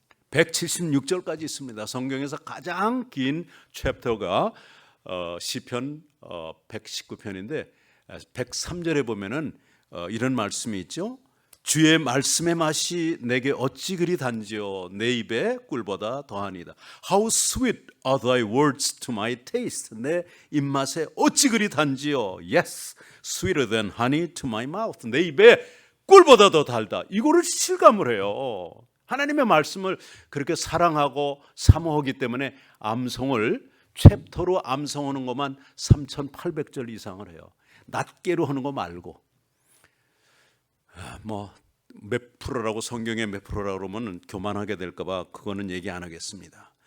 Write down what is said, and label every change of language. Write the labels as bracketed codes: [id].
[ko] 176절까지 있습니다. 성경에서 가장 긴 챕터가 시편 119편인데 103절에 보면은 이런 말씀이 있죠. 주의 말씀의 맛이 내게 어찌 그리 단지요 내 입에 꿀보다 더하니이다. [en] How sweet are thy words to my taste. [ko] 내 입맛에 어찌 그리 단지요. [en] Yes, sweeter than honey to my mouth. [ko] 내 입에 꿀보다 더 달다. 이거를 실감을 해요. 하나님의 말씀을 그렇게 사랑하고 사모하기 때문에 암송을 챕터로 암송하는 것만 3,800절 이상을 해요. 낱개로 하는 거 말고. 뭐 몇 프로라고 성경에 몇 프로라고 그러면 교만하게 될까 봐 그거는 얘기 안 하겠습니다.